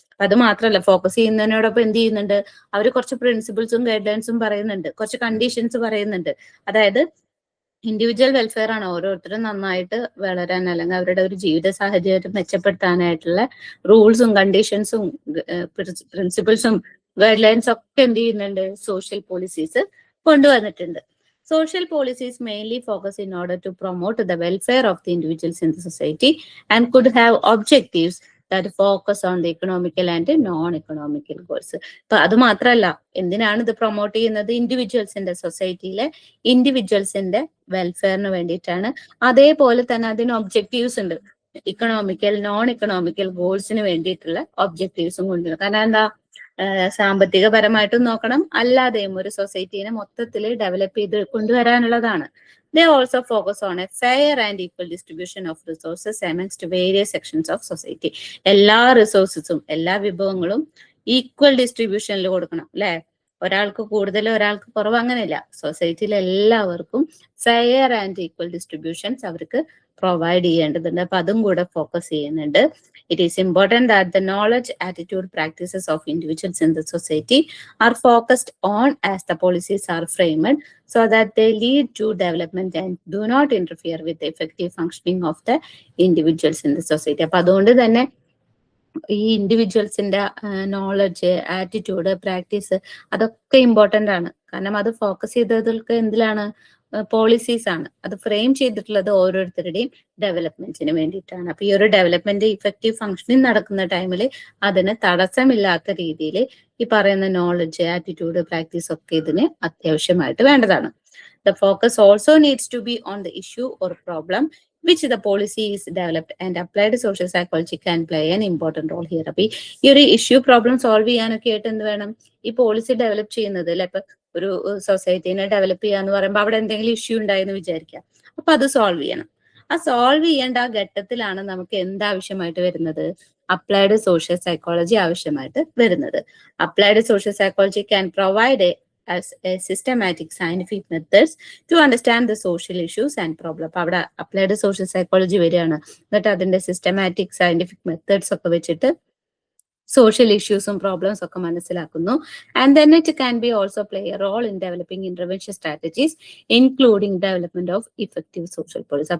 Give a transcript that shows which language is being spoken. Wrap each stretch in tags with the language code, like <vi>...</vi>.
<ml>അത് മാത്രമല്ല, ഫോക്കസ് ചെയ്യുന്നതിനോടൊപ്പം എന്ത് ചെയ്യുന്നുണ്ട്, അവർ കുറച്ച് പ്രിൻസിപ്പിൾസും ഗൈഡ് ലൈൻസും പറയുന്നുണ്ട്, കുറച്ച് കണ്ടീഷൻസ് പറയുന്നുണ്ട്. അതായത് ഇൻഡിവിജ്വൽ വെൽഫെയർ ആണ്, ഓരോരുത്തരും നന്നായിട്ട് വളരാൻ, അല്ലെങ്കിൽ അവരുടെ ഒരു ജീവിത സാഹചര്യം മെച്ചപ്പെടുത്താനായിട്ടുള്ള റൂൾസും കണ്ടീഷൻസും പ്രിൻസിപ്പിൾസും ഗൈഡ് ലൈൻസ് ഒക്കെ എന്ത് ചെയ്യുന്നുണ്ട്, സോഷ്യൽ പോളിസീസ് കൊണ്ടുവന്നിട്ടുണ്ട്.</ml> <en>Social policies mainly focus in order to promote the welfare of the individuals in the society and could have objectives that focus on the economical and non-economical goals.</en> <ml>അപ്പൊ അത് മാത്രമല്ല, എന്തിനാണ് ഇത് promote ചെയ്യുന്നത്, ഇൻഡിവിജ്വൽസിന്റെ, സൊസൈറ്റിയിലെ ഇൻഡിവിജ്വൽസിന്റെ വെൽഫെയറിന് വേണ്ടിയിട്ടാണ്. അതേപോലെ തന്നെ അതിന് ഒബ്ജക്റ്റീവ്സ് ഉണ്ട്, ഇക്കണോമിക്കൽ നോൺ ഇക്കണോമിക്കൽ ഗോൾസിന് വേണ്ടിയിട്ടുള്ള ഒബ്ജക്റ്റീവ്സും കൊണ്ടുവരും. കാരണം എന്താ, സാമ്പത്തികപരമായിട്ടും നോക്കണം, അല്ലാതെയും ഒരു സൊസൈറ്റീനെ മൊത്തത്തിൽ ഡെവലപ്പ് ചെയ്ത് കൊണ്ടുവരാനുള്ളതാണ്.</ml> <en>They also focus on a fair and equal distribution of resources amongst various sections of society.</en> <ml>എല്ലാ റിസോഴ്സസും എല്ലാ വിഭവങ്ങളും ഈക്വൽ ഡിസ്ട്രിബ്യൂഷനിൽ കൊടുക്കണം അല്ലെ. ഒരാൾക്ക് കൂടുതൽ ഒരാൾക്ക് കുറവ് അങ്ങനെയില്ല. സൊസൈറ്റിയിലെ എല്ലാവർക്കും ഫെയർ ആൻഡ് ഈക്വൽ ഡിസ്ട്രിബ്യൂഷൻസ് അവർക്ക് പ്രൊവൈഡ് ചെയ്യേണ്ടതുണ്ട്. അപ്പൊ അതും കൂടെ ഫോക്കസ് ചെയ്യുന്നുണ്ട്.</ml> <en>It is important that the knowledge, attitude, practices of individuals in the society are focused on as the policies are framed so that they lead to development and do not interfere with the effective functioning of the individuals in the society.</en> <ml>അപ്പൊ അതുകൊണ്ട് തന്നെ ഈ ഇൻഡിവിജ്വൽസിന്റെ knowledge, attitude, practice അതൊക്കെ important ആണ്. കാരണം അത് focus ചെയ്തതൊക്കെ എന്തിലാണ്? Policies ആണ്. അത് ഫ്രെയിം ചെയ്തിട്ടുള്ളത് ഓരോരുത്തരുടെയും ഡെവലപ്മെന്റിന് വേണ്ടിയിട്ടാണ്. അപ്പൊ ഈ ഒരു ഡെവലപ്മെന്റ് ഇഫക്റ്റീവ് ഫംഗ്ഷനിങ് നടക്കുന്ന ടൈമിൽ അതിന് തടസ്സമില്ലാത്ത രീതിയിൽ ഈ പറയുന്ന നോളജ്, ആറ്റിറ്റ്യൂഡ്, പ്രാക്ടീസ് ഒക്കെ ഇതിന് അത്യാവശ്യമായിട്ട് വേണ്ടതാണ്.</ml> <en>The focus also needs to be on the issue or problem which the policy is developed, and applied social psychology can play an important role here.</en> <ml>അപ്പൊ ഈ ഒരു ഇഷ്യൂ പ്രോബ്ലം സോൾവ് ചെയ്യാനൊക്കെ ആയിട്ട് എന്ത് വേണം? ഈ പോളിസി ഡെവലപ്പ് ചെയ്യുന്നത് അല്ലെ. ഇപ്പൊ ഒരു സൊസൈറ്റീനെ ഡെവലപ്പ് ചെയ്യാന്ന് പറയുമ്പോൾ അവിടെ എന്തെങ്കിലും ഇഷ്യൂ ഉണ്ടായെന്ന് വിചാരിക്കാം. അപ്പൊ അത് സോൾവ് ചെയ്യണം. ആ സോൾവ് ചെയ്യേണ്ട ആ ഘട്ടത്തിലാണ് നമുക്ക് എന്താവശ്യമായിട്ട് വരുന്നത്? അപ്ലൈഡ് സോഷ്യൽ സൈക്കോളജി ആവശ്യമായിട്ട് വരുന്നത്.</ml> <en>Applied social psychology can provide as a systematic scientific methods to understand the social issues and problem.</en> <ml>അപ്പൊ അവിടെ അപ്ലൈഡ് സോഷ്യൽ സൈക്കോളജി വരികയാണ്. എന്നിട്ട് അതിന്റെ സിസ്റ്റമാറ്റിക് സയന്റിഫിക് മെത്തേഡ്സ് ഒക്കെ വെച്ചിട്ട് സോഷ്യൽ ഇഷ്യൂസും പ്രോബ്ലംസ് ഒക്കെ മനസ്സിലാക്കുന്നു.</ml> <en>And then it can be also play a role in developing intervention strategies including development of effective social policy.</en>